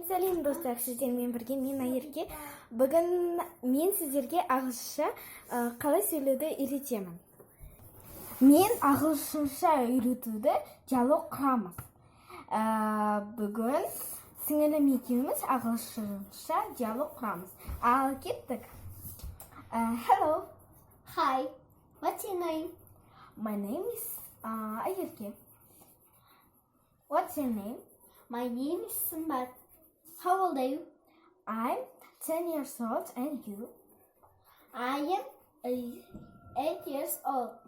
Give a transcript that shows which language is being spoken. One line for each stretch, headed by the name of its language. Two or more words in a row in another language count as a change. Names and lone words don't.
Kazakh: Сәлем достар, сіздермен бірге мен Айерке. Бүгін мен сіздерге ағылшынша қалай сөйлеуді үйретемін. Мен ағылшынша үйретуді диалог құрамыз. Бүгін сіңілім екеуміз ағылшынша диалог құрамыз. Ал кеттік.
English: Hello. Hi. What's your name? My name is Ayerke. What's your name? My name is Sambat. How old are you? I'm 10 years old, and you? I am 8 years old.